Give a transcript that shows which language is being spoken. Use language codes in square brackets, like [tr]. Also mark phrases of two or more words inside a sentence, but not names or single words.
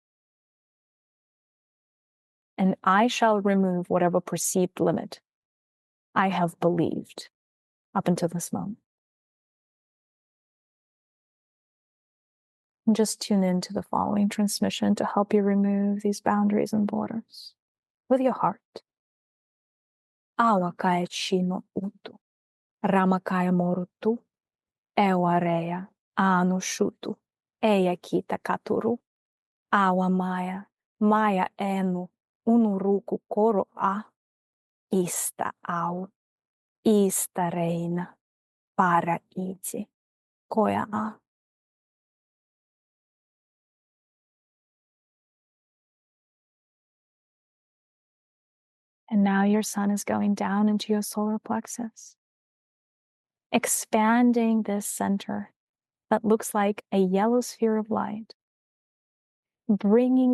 [en] And I shall remove whatever perceived limit I have believed up until this moment. And just tune into the following transmission to help you remove these boundaries and borders with your heart. Awa kae chino utu. Ramakaya morutu, ewareya, anushutu, eya kita katuru, awa maya, maya enu, unuruku koro a, ista au, ista reina, para iti, koya a. And now your sun is going down into your solar plexus, expanding this center that looks like a yellow sphere of light, bringing